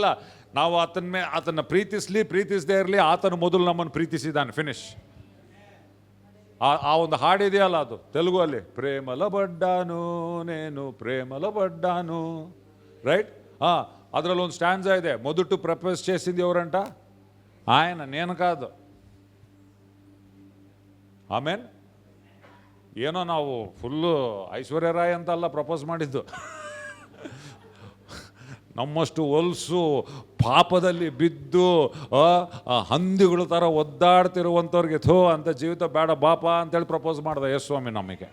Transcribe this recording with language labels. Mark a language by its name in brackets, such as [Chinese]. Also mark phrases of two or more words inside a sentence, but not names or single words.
[Kannada] ನಾವು ಆತನ ಪ್ರೀತಿಸದೇ ಇರಲಿ, ಆತನು ಮೊದಲು ನಮ್ಮನ್ನು ಪ್ರೀತಿಸಿದ್ದಾನೆ. ಫಿನಿಶ್. ಆ ಒಂದು ಹಾಡಿದೆಯಲ್ಲ, ಅದು ತೆಲುಗು ಅಲ್ಲಿ, [Telugu] ప్రేమల బడ్డాను నేను ప్రేమల బడ్డాను, [Kannada] రైట్. ಅದರಲ್ಲಿ ಒಂದು ಸ್ಟ್ಯಾನ್ಸಾ ಇದೆ, [Telugu] మొదట ప్రపోజ్ చేసింది ఎవరంట? ఆయన, నేను కాదు. [Kannada] ಆಮೇನ್. ಏನೋ ನಾವು ಫುಲ್ಲು ಐಶ್ವರ್ಯ ರಾಯ್ ಅಂತಲ್ಲ ಪ್ರಪೋಸ್ ಮಾಡಿದ್ದು. ನಮ್ಮಷ್ಟು ಹೊಲಸು ಪಾಪದಲ್ಲಿ ಬಿದ್ದು ಹಂದಿಗಳ ಥರ ಒದ್ದಾಡ್ತಿರುವಂಥವ್ರಿಗೆ ಅಂತ ಜೀವಿತ ಬೇಡ ಬಾಪ ಅಂತೇಳಿ ಪ್ರಪೋಸ್ ಮಾಡ್ದೆ ಯೇಸುಸ್ವಾಮಿ ನಮಗೆ.